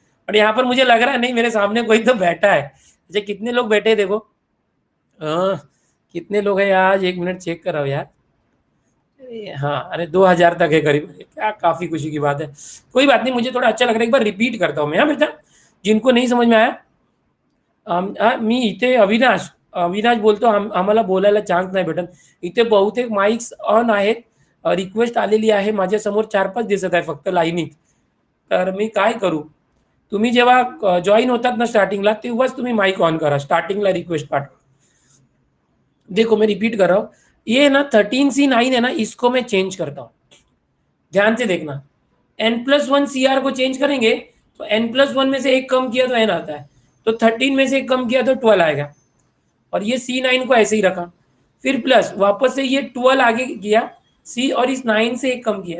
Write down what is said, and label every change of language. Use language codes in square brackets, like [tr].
[hi] और यहाँ पर मुझे लग रहा है नहीं, मेरे सामने कोई तो बैठा है। अच्छा कितने लोग बैठे हैं देखो, कितने लोग हैं आज? एक मिनट चेक कर रहा हूँ यार। हाँ, अरे 2000 तक है करीब, क्या काफी खुशी की बात है। कोई बात नहीं, मुझे थोड़ा अच्छा लग रहा है, एक बार रिपीट करता हूँ मैं। [mr] हाँ बेटा, जिनको नहीं समझ में आया, मी इथे अविनाश, अविनाश बोलतो आम्हाला बोलायला चान्स नाही भेटत, इथे बहुतेक माइक्स ऑन आहेत, रिक्वेस्ट आलेली आहे, माझ्यासमोर 4-5 दिसत आहे फक्त लाईनीत, तर मी काय करू? तुम्ही जेव्हा जॉईन होतात ना स्टार्टिंगला, तेव्हाच तुम्ही माइक ऑन करा, स्टार्टिंगला रिक्वेस्ट पाठवा। [hi] देखो मैं रिपीट कर रहा हूँ, ये ना 13C9 है ना, इसको मैं चेंज करता हूँ, ध्यान से देखना। n+1 CR को चेंज करेंगे तो n+1 में से एक कम किया तो n आता है, तो 13 में से एक कम किया तो 12 आएगा, और ये C9 को ऐसे ही रखा, फिर प्लस वापस से ये 12 आगे किया C, और इस 9 से एक कम किया।